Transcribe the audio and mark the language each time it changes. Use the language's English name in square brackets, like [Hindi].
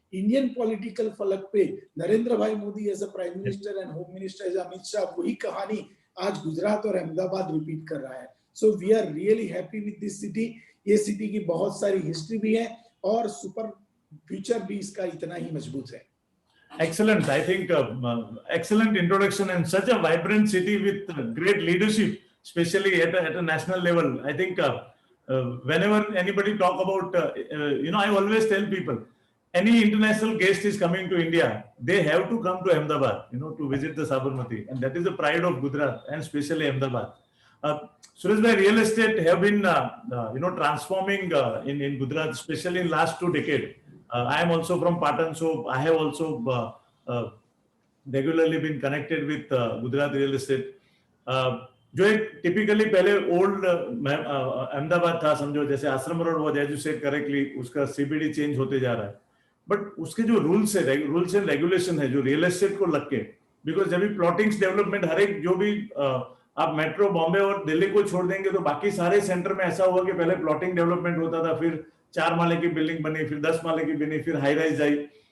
[Hindi] Indian political फलक पे नरेंद्र भाई Modi [English] as a prime minister and home minister as [Hindi] Amit Shah वही कहानी आज गुजरात और अहमदाबाद रिपीट कर रहा है. [English] So we are really happy with this city. [Hindi] ये सिटी की बहुत सारी हिस्ट्री भी है और सुपर फ्यूचर भी इसका इतना ही मजबूत है. [English] Excellent. I think excellent introduction and such a vibrant city with great leadership, especially at a national level. I think whenever anybody talk about, I always tell people, any international guest is coming to India, they have to come to Ahmedabad, to visit the Sabarmati, and that is the pride of Gujarat and especially Ahmedabad. Suresh bhai, real estate have been, transforming in Gujarat, especially in last 2 decades. I am also from Patan, so I have also regularly been connected with Gujarat real estate. [Hindi] जो एक typically पहले old Ahmedabad था, समझो जैसे आश्रम road [English] was as you said correctly, [Hindi] उसका CBD change होते जा रहा है, बट उसके जो रूल्स एंड रेगुलेशन है जो रियल एस्टेट को लग के, बिकॉज जब भी प्लॉटिंग्स डेवलपमेंट हर एक जो भी आप मेट्रो बॉम्बे और दिल्ली को छोड़ देंगे तो बाकी सारे सेंटर में ऐसा हुआ कि पहले प्लॉटिंग डेवलपमेंट होता था, फिर 4 माले की बिल्डिंग बनी, फिर 10 माले की बनी, फिर हाई राइज आई.